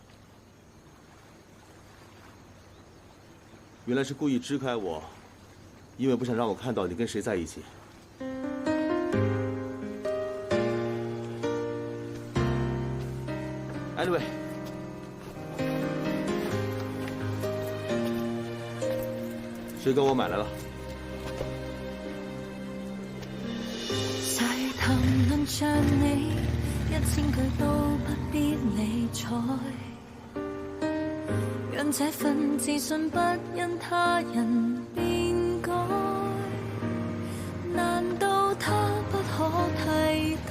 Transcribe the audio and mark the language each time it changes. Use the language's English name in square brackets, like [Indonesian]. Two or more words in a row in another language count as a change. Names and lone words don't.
[Chinese] 原来是故意支开我，因为不想让我看到你跟谁在一起。Anyway， 水果我买来了。細談論着你，1000句都不必理睬，讓這份自信不因他人變改。難道他不可替代？